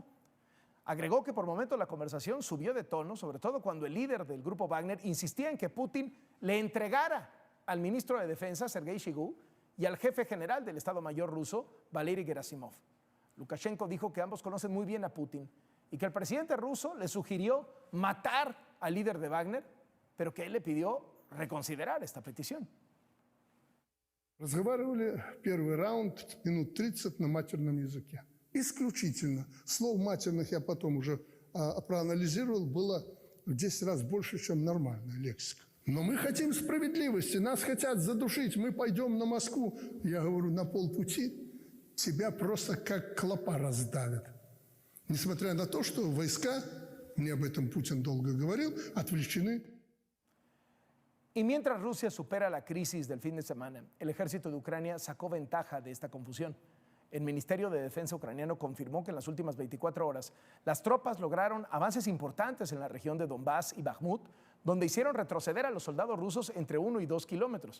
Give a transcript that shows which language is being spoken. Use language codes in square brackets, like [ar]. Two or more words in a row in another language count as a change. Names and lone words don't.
[es] Agregó que por momentos la conversación subió de tono, sobre todo cuando el líder del grupo Wagner insistía en que Putin le entregara al ministro de Defensa, Sergei Shoigu, y al jefe general del Estado Mayor ruso, Valery Gerasimov. Lukashenko dijo que ambos conocen muy bien a Putin y que el presidente ruso le sugirió matar al líder de Wagner, pero que él le pidió reconsiderar esta petición. [ru] Разговаривали первый раунд минут 30 на матерном языке. Исключительно. Слов матерных я потом уже проанализировал, было в 10 раз больше, чем нормальная лексика. Но мы хотим справедливости, нас хотят задушить, мы пойдем на Москву. Я говорю, на полпути тебя просто как клопа раздавят. Несмотря на то, что войска, мне об этом Путин долго говорил, отвлечены. [es] Y mientras Rusia supera la crisis del fin de semana, el ejército de Ucrania sacó ventaja de esta confusión. El Ministerio de Defensa ucraniano confirmó que en las últimas 24 horas las tropas lograron avances importantes en la región de Donbass y Bakhmut, donde hicieron retroceder a los soldados rusos entre 1 y 2 kilómetros.